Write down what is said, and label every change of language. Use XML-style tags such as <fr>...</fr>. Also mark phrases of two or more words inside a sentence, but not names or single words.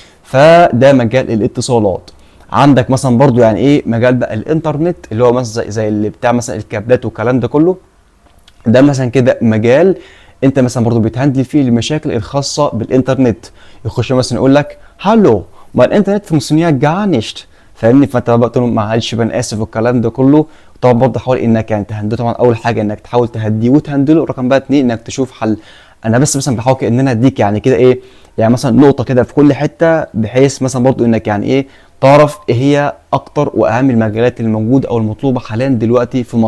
<ar>فده مجال الاتصالات. عندك مثلا برضو يعني ايه مجال بقى الانترنت اللي هو مثلا زي اللي بتاع مثلا الكابلات والكلام ده كله. ده مثلا كده مجال انت مثلا برضو بتهندل فيه المشاكل الخاصه بالانترنت. يخش مثلا يقول لك هالو ما الانترنت</ar> <de>funktioniert gar nicht،</de> <ar>فاهمني؟ فانت بقى تقول له معلش انا اسف والكلام ده كله. طبعا برضه حاول انك يعني تهندله، طبعا اول حاجه انك تحاول تهديه وتهندله، رقم بقى اتنين انك تشوف حل. انا بس مثلا بحاول ان انا اديك يعني كده ايه، يعني مثلا نقطه كده في كل حته، بحيث مثلا برضه انك يعني ايه تعرف ايه هي اكتر واهم المجالات الموجوده او المطلوبه حاليا دلوقتي في مصر.</ar>